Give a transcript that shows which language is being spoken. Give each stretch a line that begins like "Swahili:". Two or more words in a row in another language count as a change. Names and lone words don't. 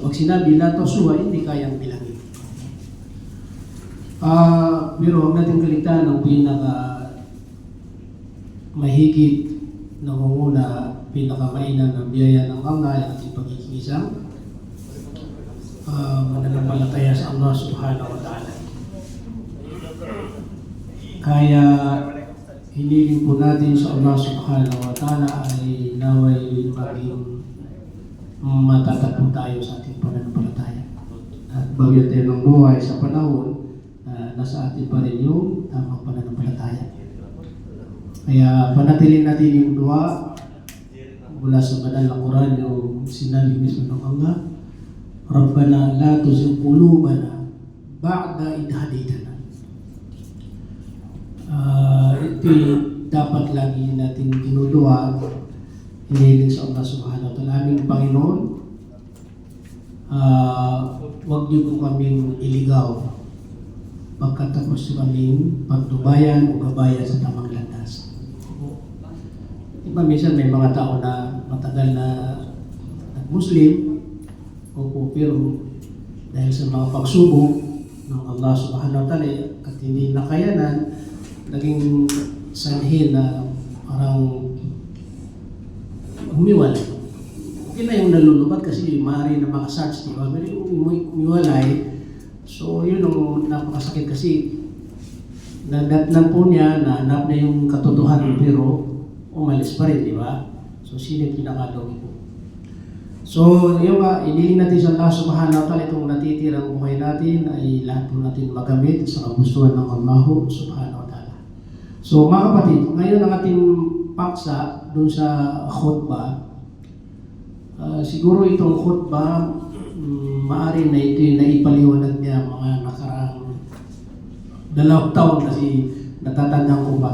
Filipino: Pag sinabi
Arabic: لا تحصوها,
Filipino: hindi kayang bilangin. Pero huwag natin kaligtaan ang pinaka mahigit nangunguna, pinakamainan ng biyaya ng Allah ay ating pagkikisang mananampalataya sa
Arabic: الله سبحانه وتعالى.
Filipino: Kaya hiniling po natin sa
Arabic: الله سبحانه وتعالى
Filipino: ay naway maging matatagpo tayo sa ating pananampalataya. At bawat tayo ng buhay sa panahon, nasa atin pa rin yung tamang pananampalataya. Kaya panatilin natin yung dua mula sa banal na Quran, yung sinabi mismo ng Allah,
Arabic: ربنا لا تزغ قلوبنا بعد إذ هديتنا.
Filipino: Ito dapat lagi natin dinudua, hinihiling sa
Arabic: الله سبحانه وتعالى.
Filipino: Aming Panginoon, huwag niyo po kaming iligaw pagkatapos kaming pagtubayan o gabayan sa tamang landas. Diba minsan may mga tao na matagal na Muslim, opo, pero dahil sa mga pagsubok ng
Arabic: الله سبحانه وتعالى
Filipino: at hindi nakayanan, naging sanhin na parang humiwalay. Okay na yung nalulubat kasi maaari na makasearch, diba? Pero yung humiwalay, so yun ang napakasakit kasi nadatnan po niya, nahanap na yung katotohanan pero umalis pa rin, di ba? So sino yung pinakalogi po? So yung iniling natin sa
Arabic: الله سبحانه وتعالى,
Filipino: itong natitirang buhay natin ay lahat po natin magamit sa kagustuhan ng
Arabic: الله سبحانه وتعالى.
Filipino: So mga kapatid, ngayon ang ating paksa dun sa khutbah, siguro itong khutbah maaari na ito yung naipaliwanag niya mga nakaraang 2 taon kasi natatandaan ko ba.